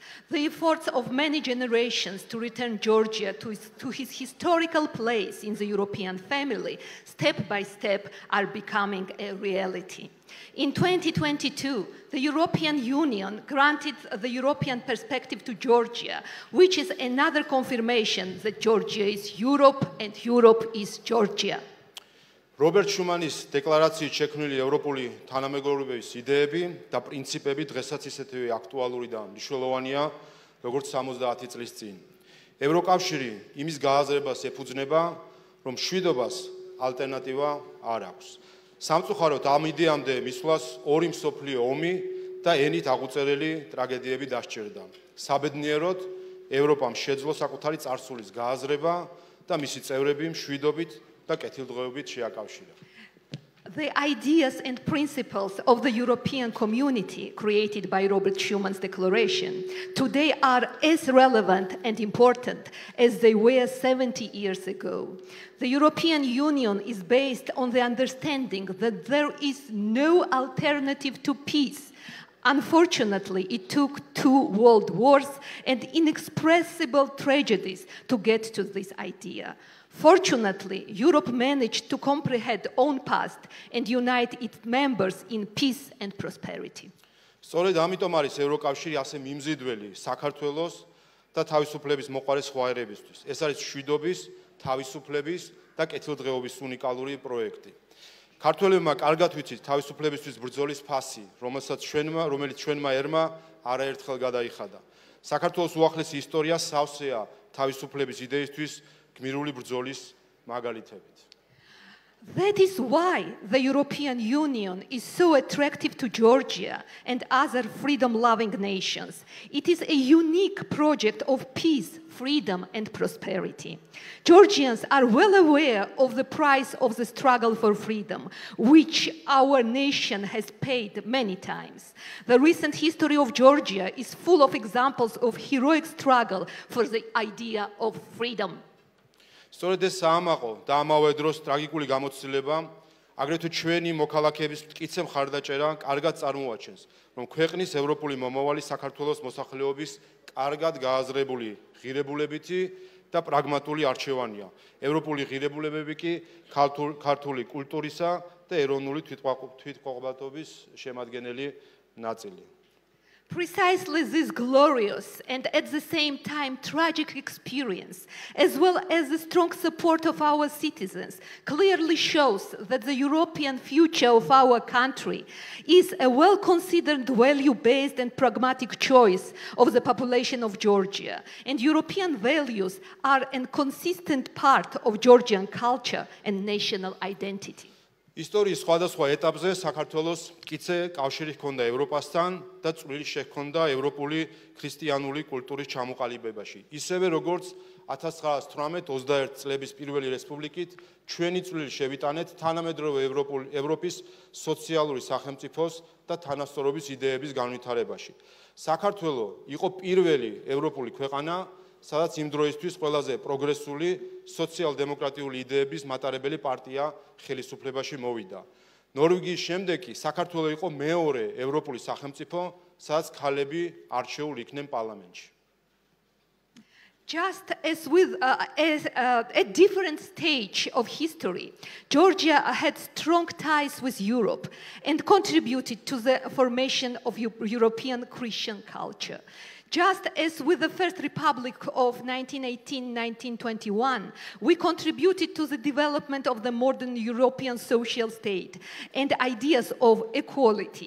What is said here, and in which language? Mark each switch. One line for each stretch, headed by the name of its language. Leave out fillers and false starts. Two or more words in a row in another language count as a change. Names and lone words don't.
English: The efforts of many generations to return Georgia to his historical place in the European family, step by step, are becoming a reality. In 2022, the European Union granted the European perspective to Georgia, which is another confirmation that Georgia is Europe and Europe is Georgia.
Georgian: რობერტ შუმანის დეკლარაციით შექმნილი ევროპული თანამეგობრობის იდეები და პრინციპები დღესაც ისეთივე აქტუალური და მნიშვნელოვანია, როგორც 70 წლის წინ. ევროკავშირი იმის გააზრებას ეფუძნება, რომ მშვიდობას ალტერნატივა არ აქვს. სამწუხაროდ ამ იდეამდე მისვლას ორი მსოფლიო ომი და ენით აღუწერელი ტრაგედიები დასჭირდა. საბედნიეროდ, ევროპამ შეძლო საკუთარი წარსულის გააზრება და მისი წევრები მშვიდობით და კეთილდღეობით შეაკავშირა.
English: The ideas and principles of the European community created by Robert Schuman's declaration today are as relevant and important as they were 70 years ago. The European Union is based on the understanding that there is no alternative to peace. Unfortunately, it took 2 world wars and inexpressible tragedies to get to this idea. Fortunately, Europe managed to comprehend its own past and unite its members in peace and prosperity.
Georgian: სწორედ ამიტომ არის ევროკავშირი ასე მიმზიდველი საქართველოს და თავისუფლების მოყარე სხვა ერებისთვის. ეს არის მშვიდობის, თავისუფლების და კეთილდღეობის უნიკალური პროექტი. ქართველებმა კარგად ვიცით თავისუფლებისთვის ბრძოლის ფასი, რომელიც ჩვენმა ერმა არაერთხელ გადაიხადა. საქართველოს უახლესი ისტორია სავსეა თავისუფლების იდეისთვის გმირული ბრძოლის მაგალითებით.
English: That is why the European Union is so attractive to Georgia and other freedom-loving nations. It is a unique project of peace, freedom, and prosperity. Georgians are well aware of the price of the struggle for freedom, which our nation has paid many times. The recent history of Georgia is full of examples of heroic struggle for the idea of freedom.
Georgian: სწორედ ეს საამაყო და ამავე დროს ტრაგიკული გამოცდილება, აგრეთვე ჩვენი მოქალაქეების მტკიცე მხარდაჭერა კარგად წარმოაჩენს, რომ ქვეყნის ევროპული მომავალი საქართველოს მოსახლეობის კარგად გააზრებული ღირებულებითი და პრაგმატული არჩევანია. ევროპული ღირებულებები კი ქართული კულტურისა და ეროვნული თვითმყოფადობის შემადგენელი ნაწილი.
English: Precisely this glorious and at the same time tragic experience, as well as the strong support of our citizens, clearly shows that the European future of our country is a well-considered, value-based and pragmatic choice of the population of Georgia. And European values are a consistent part of Georgian culture and national identity.
Georgian: ისტორიის სხვადასხვა ეტაპზე საქართველოს მტკიცე კავშირი ჰქონდა ევროპასთან და წვლილი შეჰქონდა ევროპული ქრისტიანული კულტურის ჩამოყალიბებაში. ისევე როგორც 1918-21 წლების პირველი რესპუბლიკით ჩვენი წვლილი შევიტანეთ თანამედროვე ევროპის სოციალური სახელმწიფოს და თანასწორობის იდეების განვითარებაში. საქართველო იყო პირველი ევროპული ქვეყანა, სადაც იმ დროისთვის ყველაზე პროგრესული სოციალ-დემოკრატიული იდეების მატარებელი პარტია ხელისუფლებაში მოვიდა. ნორვეგიის შემდეგ კი საქართველო იყო მეორე ევროპული სახელმწიფო, სადაც ქალები არჩეულ იქნენ პარლამენტში.
English: Just as with a different stage of history, Georgia had strong ties with Europe and contributed to the formation of European Christian culture. Just as with the First Republic of 1918-1921, we contributed to the development of the modern European social state and ideas of equality.